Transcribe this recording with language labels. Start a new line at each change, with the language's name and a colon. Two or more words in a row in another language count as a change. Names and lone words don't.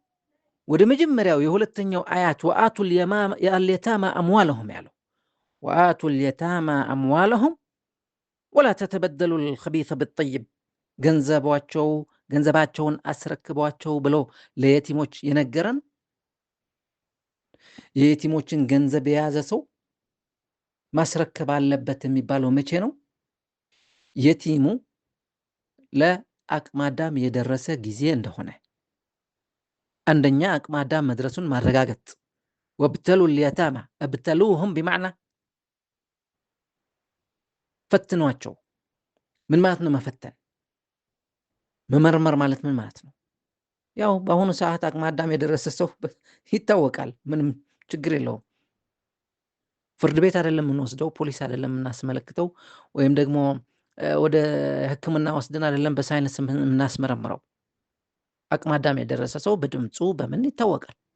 Amharic: ወደ መጀመሪያው የሁለተኛው አያት
Arabic: وآتوا اليتامى أموالهم
Amharic: ያለው
Arabic: وآتوا اليتامى أموالهم ولا تتبدلوا الخبيث بالطيب
Amharic: ገንዘባቸውን አስረክቧቸው ብሎ ለየቲሞች የነገረን የየቲሞችን ገንዘብ የያዘ ሰው ማስረከብ አለበት የሚባለው መቼ ነው? የቲሙ ለአቅመ አዳም የደረሰ ጊዜ እንደሆነ። አንደኛ አቅመ አዳም መድረሱን ማረጋገጥ።
Arabic: وابتلوا اليتامى ابتلوهم بمعنى
Amharic: ፈትኗቸው። ምን ማለት ነው መፈተን? መመርመር ማለት ምን ማለት ነው? ያው በአሁኑ ሰዓት አቅመ አዳም የደረሰ ሰው ይታወቃል። ምንም ችግር የለውም። ፍርድ ቤት አይደለም የምንወስደው፣ ፖሊስ አይደለም የምናስመለክተው፣ ወይም ደግሞ ወደ ሕክምና ወስደን አይደለም በሳይንስ የምናስመረምረው። አቅመ አዳም የደረሰ ሰው በድምፁ በምን ይታወቃል?